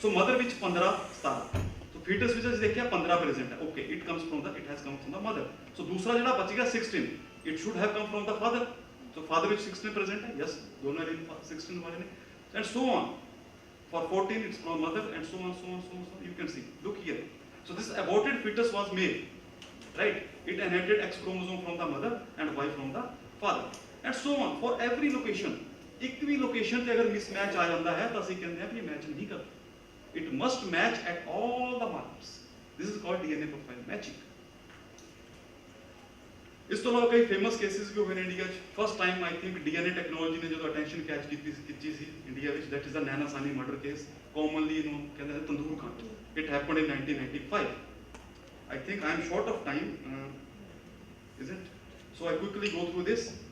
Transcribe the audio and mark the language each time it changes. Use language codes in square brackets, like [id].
[pa] ਸੋ mother ਵਿੱਚ 15 17, ਸੋ ਫੀਟਸ ਵਿੱਚ ਅਸੀਂ ਦੇਖਿਆ 15 ਪ੍ਰੈਜ਼ੈਂਟ ਹੈ, okay, [en] It has come from the mother. [pa] ਸੋ ਦੂਸਰਾ ਜਿਹੜਾ ਬਚ ਗਿਆ 16, [en] It should have come from the father. [pa] So father ਵਿੱਚ 16 ਪ੍ਰੈਜ਼ੈਂਟ ਹੈ, ਯੈਸ, ਦੋਨੋਂ ਐਲੀਲ 16 ਵਾਲੇ ਨੇ, [en] And so on for 14 it's from mother, and so on, you can see, look here. So this aborted fetus was male, right? It inherited X chromosome from the mother and Y from the father, and so on for every location. [pa] ਇੱਕ ਵੀ location ਤੇ ਅਗਰ mismatch ਆ ਜਾਂਦਾ ਹੈ ਤਾਂ ਅਸੀਂ ਕਹਿੰਦੇ ਹਾਂ ਕਿ ਇਹ ਮੈਚ ਨਹੀਂ ਕਰਦਾ। [en] It must match at all the markers. This is called DNA profile matching. [pa] ਇਸ ਤੋਂ ਇਲਾਵਾ ਕਈ ਫੇਮਸ ਕੇਸਿਸ ਵੀ ਹੋਏ ਨੇ ਇੰਡੀਆ 'ਚ। [en] first time I think [pa] DNA technology ਨੇ ਜਦੋਂ ਅਟੈਂਸ਼ਨ ਕੈਚ ਕੀਤੀ ਸੀ ਇੰਡੀਆ ਵਿੱਚ, [en] that is the Naina Sahni murder case, [pa] commonly ਇਹਨੂੰ ਕਹਿੰਦੇ ਨੇ ਤੰਦੂਰ ਕਾਂਡ। [en] It happened in 1995. I think I am short of time, isn't? So I quickly go through this.